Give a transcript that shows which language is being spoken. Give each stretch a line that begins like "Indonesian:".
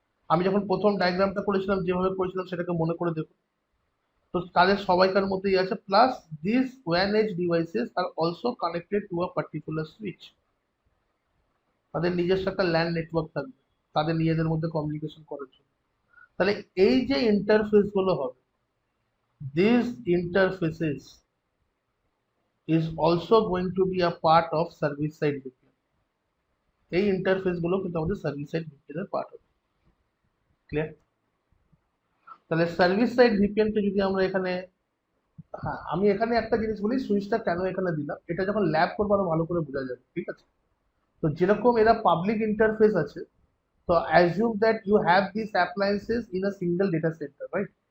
Bangla: আমি যখন প্রথম ডায়াগ্রামটা করেছিলাম যেভাবে করেছিলাম সেটাকে মনে করে দেখো, তো তাদের সবাইকার মধ্যেই আছে,
English: Plus this one age devices are also connected to a particular switch.
Bangla: তাদের নিজস্ব একটা ল্যান্ড নেটওয়ার্ক থাকবে তাদের নিজেদের মধ্যে কমিউনিকেশন করার জন্য। তাহলে এই যে ইন্টারফেস গুলো হবে,
English: This interfaces is also going to be a part of service side VPN.
Bangla: এই ইন্টারফেস গুলো কিন্তু আমাদের সার্ভিস সাইড ভিপিএন এর পার্ট হবে। ক্লিয়ার? তাহলে সার্ভিস সাইড ভিপিএন কে যদি আমরা এখানে, হ্যাঁ আমি এখানে একটা জিনিস বলি, সুইচটা কেন এখানে দিলাম, এটা যখন ল্যাব করবো আরো ভালো করে বোঝা যাবে, ঠিক আছে? তো যেরকম এরা পাবলিক ইন্টারফেস আছে,
English: তো assume that you have this appliances in a single data centre, right.